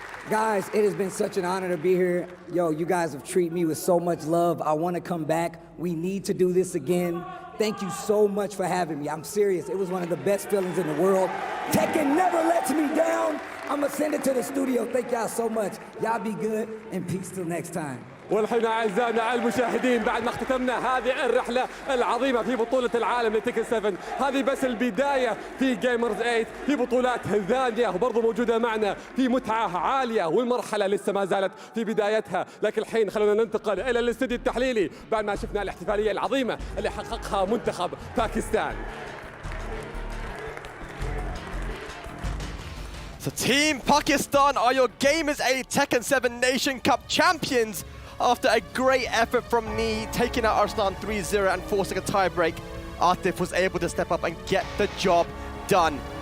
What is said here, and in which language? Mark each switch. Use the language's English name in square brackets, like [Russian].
[English] Guys, it has been such an honor to be here. Yo, you guys have treated me with so much love. I want to come back. We need to do this again. Thank you so much for having me. I'm serious. It was one of the best feelings in the world. Tekken never lets me down. I'm going to send it to the studio. Thank y'all so much. Y'all be good, and peace till next time. [Arabic] والحين أعزائنا المشاهدين بعد ما اختتمنا هذه الرحلة العظيمة في بطولة العالم لتيكن 7 هذه بس البداية في جيمرز 8 في بطولات ثانية وبرضه موجودة معنا في متعة عالية والمرحلة لسه ما زالت في بدايتها لكن الحين خلونا ننتقل إلى الاستديو التحليلي بعد ما شفنا الاحتفالية العظيمة اللي حققها منتخب باكستان. [English] So Team Pakistan are your Gamers 8 Tekken 7 Nation Cup champions after a great effort from Knee, taking out Arslan 3-0 and forcing a tiebreak. Atif was able to step up and get the job done.